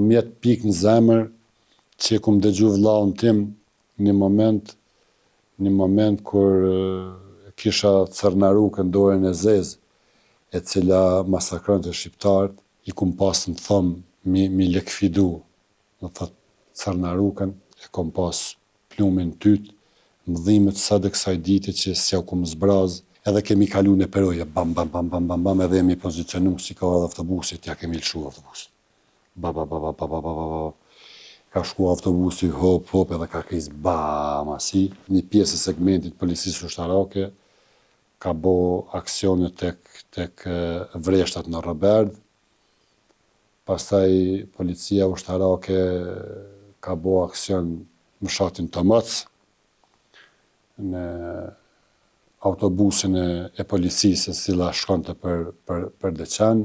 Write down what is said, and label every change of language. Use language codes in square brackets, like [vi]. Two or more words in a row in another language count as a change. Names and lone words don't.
[sq] mjetë pikë në zemër që kum dëgju vllaun tim një moment kur kisha cërnarukën dorën e zezë, e cila masakronte shqiptarët, i kum pas në thëmë mi lekfidu, do thot cërnarukën, e kom pas plumin tyt, mëdhimet sa dhe kësaj dite që s'ja kum zbraz, edhe kemi kalu në peroje, bam, bam, bam, bam, bam, bam, edhe jemi pozicionu si ka edhe autobusit, ja kemi lëshu autobusit. Ba, ba, ba, ba, ba, ba, ba, ba, ba. Ka shku autobusi, hop, hop, edhe ka kris bam, asi. Një pjesë e segmentit policisë ushtarake ka bo aksione tek vreshtat në Roberd. Pastaj policia ushtarake ka bo aksion në fshatin Tomac, në autobusin e policisë e cila shkonte për Deçan.